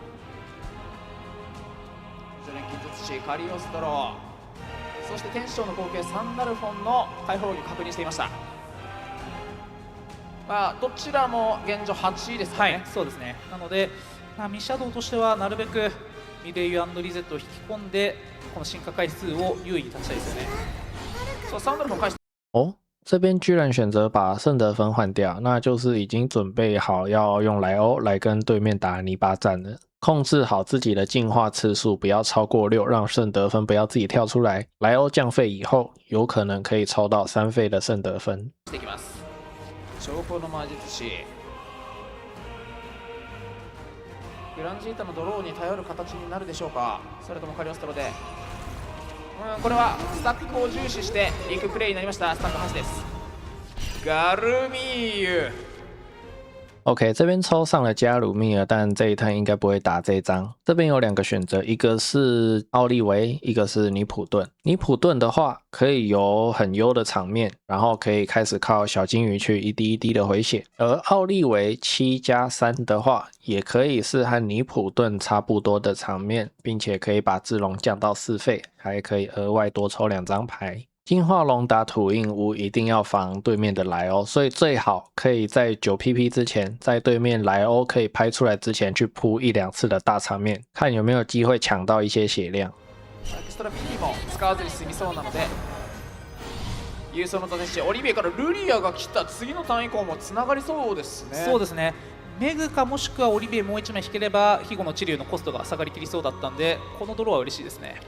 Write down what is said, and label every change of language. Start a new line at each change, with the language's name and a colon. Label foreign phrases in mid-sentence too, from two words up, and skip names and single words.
Japanese: 錬金術師カリオストロ、そして天使長の後継サンダルフォンの解放力を確認していました。まあどちらも現状8位ですかね。はい、そうですね。なので、ミシャドウとしてはなるべくミレイユ&リゼットを引き込んでこの進化回数を優位に立ちたいですよね。そうサンダルフォン返して
Chinese: 哦，这边居然选择把圣德芬换掉，那就是已经准备好要用莱欧来跟对面打泥巴战了。控制好自己的进化次数，不要超过6，让圣德芬不要自己跳出来。莱欧降费以后，有可能可以抽到3费的圣德芬。
Japanese: いきます。証拠の魔術師グランジータのドローに頼る形になるでしょうか、それともカリオストロで。これはスタックを重視してリークプレイになりました。スタック8です。ガルミーユ
Chinese: OK，这边抽上了加鲁密尔，但这一趟应该不会打这一张。这边有2个选择，一个是奥利维，一个是尼普顿。尼普顿的话可以有很优的场面，然后可以开始靠小金鱼去一滴一滴的回血。而奥利维7+3的话，也可以是和尼普顿差不多的场面，并且可以把智龙降到4费，还可以额外多抽2张牌。进化龙打土印屋一定要防对面的莱欧，所以最好可以在9PP 之前，在对面莱欧可以拍出来之前去铺1-2次的大场面，看有没有机会抢到一些血量。
Japanese: エクストラ PP も使わずに済みそうなので、郵送の立て師オリビエからルリアが来た次のターン以降もつながりそうですね。そうですね。メグかもしくはオリビエもう1枚引ければヒゴの治療のコストが下がりきりそうだったんで、このドローは嬉しいですね。